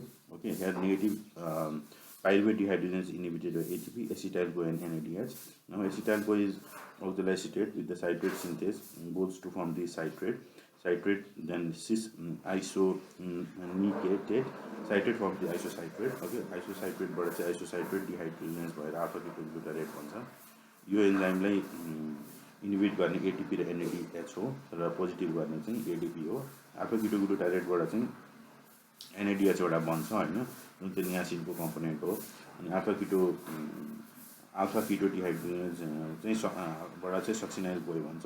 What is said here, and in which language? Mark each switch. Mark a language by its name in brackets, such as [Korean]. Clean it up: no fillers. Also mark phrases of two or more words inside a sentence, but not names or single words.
[English] Okay, here negative pyruvate dehydrogenase inhibited by ATP, acetyl CoA and NADH. Now acetyl CoA is oxaloacetate with the citrate synthase goes to form the citrate, then cis isonicate, citrate forms the isocitrate. [Nepali] Okay, isocitrate बाट चाहिँ [English] isocitrate dehydrogenase [Nepali] भएर [English] alpha ketoglutarate [Nepali] भन्छ. यो एन्जाइमलाई इन्हिबिट गर्ने ATP र NADH हो र पोजिटिभ गर्ने चाहिँ ADP हो. [English] alpha ketoglutarate [Nepali] बाट चाहिँ NADH एउटा बन्छ हैन, जुन चाहिँ नियासिनको कम्पोनेन्ट हो. अनि [English] alpha keto dehydrogenase [Nepali] चाहिँ बाट चाहिँ [English] succinyl CoA [Nepali] भन्छ.